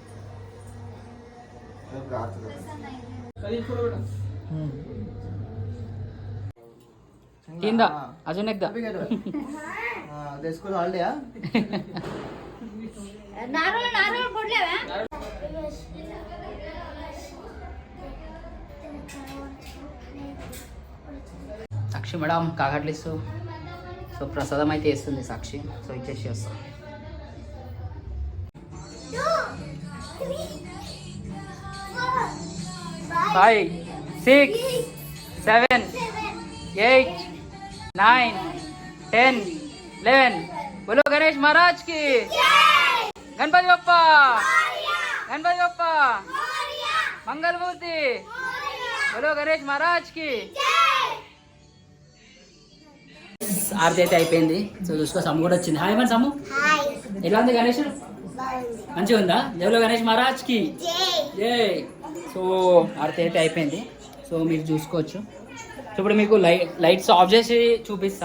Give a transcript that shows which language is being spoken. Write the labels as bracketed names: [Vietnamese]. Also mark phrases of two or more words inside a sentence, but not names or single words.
[Marathi] तीनदा अजून एकदा [English] school holiday [Marathi] नारळ नारळ फोडल्या [Telugu] సాక్షి మేడం కాకట్లిస్తూ సో ప్రసాదం అయితే వేస్తుంది సాక్షి. సో ఇచ్చేసి వస్తాం. 5 6 7 8 9 10 11 [Hindi] बोलो गणेश महाराज की गणपति बप्पा गणपति बप्पा मंगल मूर्ति बोलो गणेश महाराज की [Telugu] ఆరతి అయితే అయిపోయింది. సో చూసుకో సమ్ము కూడా వచ్చింది. హాయ్ మన సమ్ము, ఎలా ఉంది గణేష్? మంచిగా ఉందా? జయలో [Hindi] गणेश महाराज की जय. [Telugu] సో ఆరతి అయితే అయిపోయింది. సో మీరు చూసుకోవచ్చు. సో ఇప్పుడు మీకు [English] lights off [Telugu] చేసి చూపిస్తాం.